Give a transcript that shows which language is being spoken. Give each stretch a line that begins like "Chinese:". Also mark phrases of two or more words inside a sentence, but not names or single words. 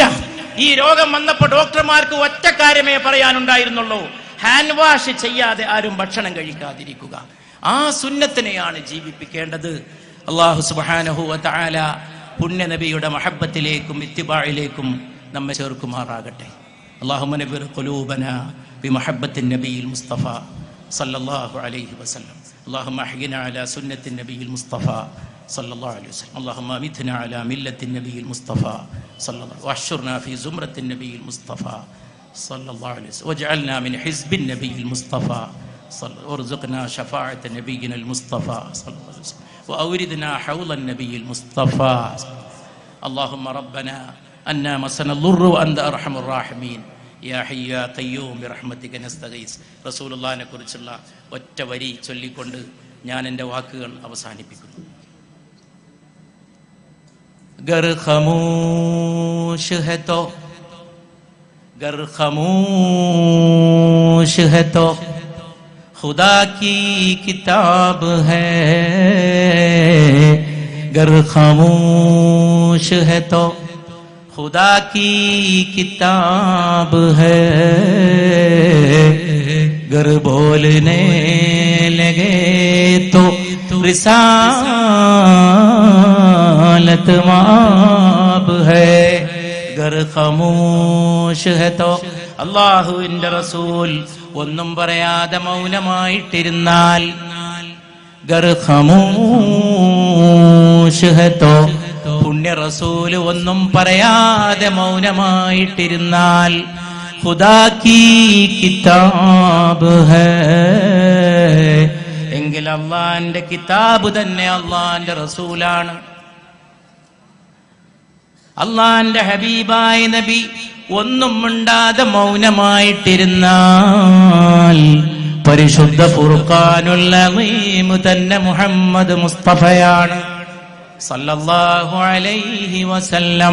Malayalam: ഈ രോഗം വന്നപ്പോൾ ഡോക്ടർമാർക്ക് ഒറ്റ കാര്യമേ പറയാനുണ്ടായിരുന്നുള്ളൂ, ഹാൻഡ് വാഷ് ചെയ്യാതെ ആരും ഭക്ഷണം കഴിക്കാതിരിക്കുക. ആ സുന്നത്തിനെയാണ് ജീവിപ്പിക്കേണ്ടത്.
Arabic: الله سبحانه وتعالى
Malayalam: പുണ്യ നബിയുടെ മഹബ്ബത്തിലേക്കും ഇത്തിബാഇലേക്കും നമ്മെ ചേർക്കുമാറാകട്ടെ.
Arabic: اللهم نبر قلوبنا بمحبة النبي المصطفى صلى الله عليه وسلم. اللهم احينا على سنة النبي المصطفى صلى الله عليه وسلم. اللهم امتنا على ملة النبي المصطفى صلى الله عليه وسلم، واحشرنا في زمرة النبي المصطفى صلى الله عليه وسلم، واجعلنا من حزب النبي المصطفى صلى الله عليه وسلم، وارزقنا شفاعة نبينا المصطفى صلى الله عليه وسلم، وأوردنا حوض النبي المصطفى. اللهم ربنا أنا مسنا الضر وأنت أرحم الراحمين يا حي يا قيوم برحمتك نستغيث.
Malayalam: റസൂലുള്ളാഹിനെ കുറിച്ചുള്ള ഒറ്റ വരി ചൊല്ലിക്കൊണ്ട് ഞാൻ എൻ്റെ വാക്കുകൾ അവസാനിപ്പിക്കുന്നു.
Hindi: गर खामोश है तो खुदा की किताब है, गर खामोश है तो खुदा की किताब है, गर बोलने लगे तो रिसालत रिसालत माब है गर ഖമൂശ് है तो
Malayalam: അല്ലാഹുവിന്റെ റസൂൽ ഒന്നും പറയാതെ മൗനമായിട്ടിരുന്നാൽ
Hindi: ഗർ ख़मोश है तो
Malayalam: പുണ്യ റസൂൽ ഒന്നും പറയാതെ മൗനമായിട്ടിരുന്നാൽ
Hindi: ख़ुदा की किताब है
Malayalam: എങ്കിൽ അള്ളാന്റെ കിതാബ് തന്നെ അള്ളാന്റെ റസൂലാണ്. അള്ളാന്റെ ഹബീബായ നബി ഒന്നും മിണ്ടാതെ മൗനമായിട്ടിരുന്നാൽ പരിശുദ്ധ ഫുർഖാനുൽ അളീം തന്നെ മുഹമ്മദ് മുസ്തഫയാണ്
Arabic: صلى الله عليه وسلم.